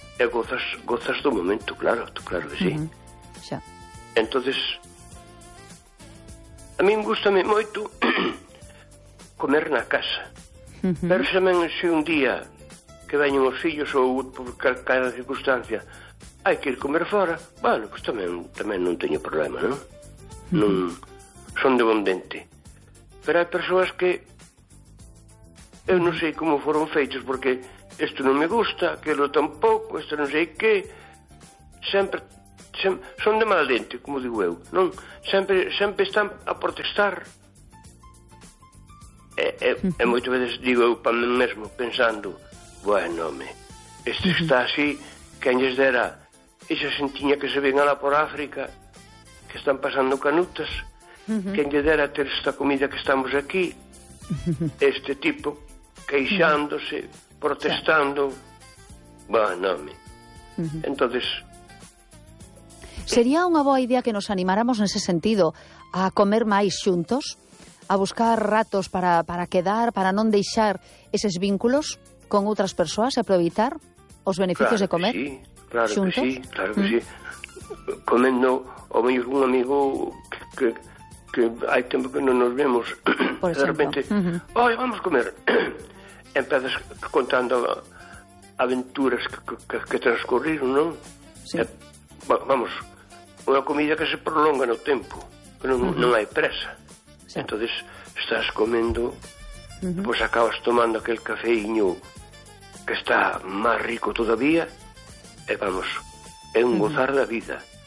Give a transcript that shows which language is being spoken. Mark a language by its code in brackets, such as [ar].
[es] Y gozas de un momento, claro que sí. Entonces, a mí me gusta mucho comer en la casa. Pero también, si un día que vengan los hijos o por cada circunstancia hay que ir comer fuera, bueno, pues también no tengo problema, ¿no? No [gl] son de bon dente. Pero hai persoas que eu non sei como foron feitos, porque isto non me gusta, aquilo tampouco, isto non sei que, sempre son de mal dente, como digo eu, non? Sempre están a protestar. E moitas veces digo eu para mim mesmo, pensando, bueno, home, este está así, quen lles dera, esa xentinha que se ven lá por África, que están pasando canutas, quen lle dera ter esta comida que estamos aquí, este tipo, queixándose, protestando, bueno, home. Entonces, sería unha boa idea que nos animáramos nese sentido a comer máis xuntos, a buscar ratos para quedar, para non deixar eses vínculos con outras persoas e aproveitar os beneficios, de comer. Sí, claro, xuntos. Que sí, claro que sí. Comendo, ao mellor un amigo que hai tempo que non nos vemos, por de repente, oi, vamos comer. Empezas contando aventuras que transcurriron, non? Sí. Vamos, unha comida que se prolonga no tempo, que non hai presa. Sí. Entonces estás comendo, pues acabas tomando aquel cafeíño que está más rico todavía, e vamos, é un gozar da vida.